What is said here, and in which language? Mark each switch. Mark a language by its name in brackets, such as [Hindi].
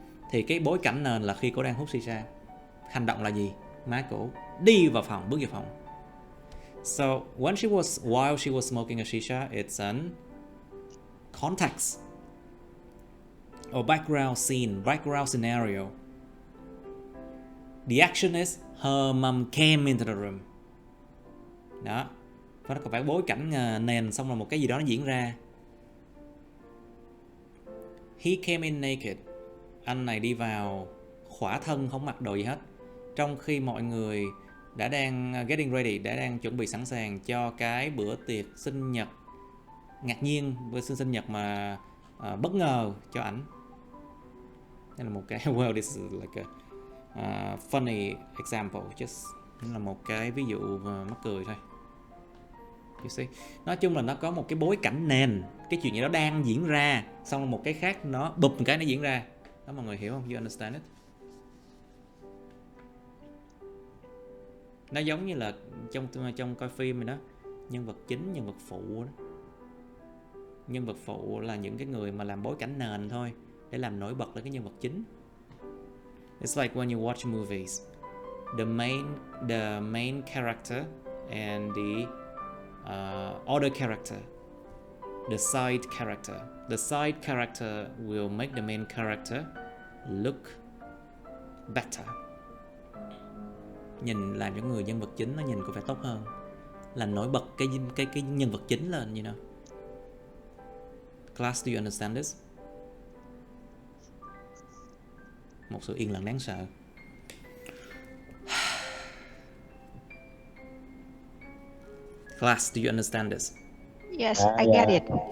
[Vietnamese] Thì cái bối cảnh nền là khi cổ đang hút shisha. Hành động là gì? Má cổ đi vào phòng, bước vào phòng. [English] So while she was smoking a shisha, it's an context or background scene, background scenario. The action is her mom came into the room. [Vietnamese] Đó. Và nó còn phải bối cảnh nền, xong rồi một cái gì đó nó diễn ra. [English] He came in naked. [Vietnamese] Anh này đi vào khỏa thân, không mặc đồ gì hết. Trong khi mọi người đã đang [English] getting ready, [Vietnamese] đã đang chuẩn bị sẵn sàng cho cái bữa tiệc sinh nhật ngạc nhiên, bữa sinh nhật mà bất ngờ cho ảnh. Đây là một cái [English] well, this is like a funny example, just [Vietnamese] là một cái ví dụ mắc cười thôi. [English] You see? [Vietnamese] Nói chung là nó có một cái bối cảnh nền, cái chuyện gì đó đang diễn ra, xong rồi một cái khác nó bụp một cái nó diễn ra. Đó, mọi người hiểu không? [English] You understand it? [Vietnamese] Nó giống như là trong coi phim này đó, Nhân vật chính, nhân vật phụ đó. Nhân vật phụ là những cái người mà làm bối cảnh nền thôi, để làm nổi bật lên cái nhân vật chính. [English] It's like when you watch movies, the main character and the other character, the side character. The side character will make the main character look better. [Vietnamese] Nhìn làm cho người nhân vật chính nó nhìn có vẻ tốt hơn, làm nổi bật cái nhân vật chính lên, [English] you know. Class, do you understand this? [Vietnamese] Một sự yên lặng đáng sợ. [English] Class, do you understand this? Yes, I get it.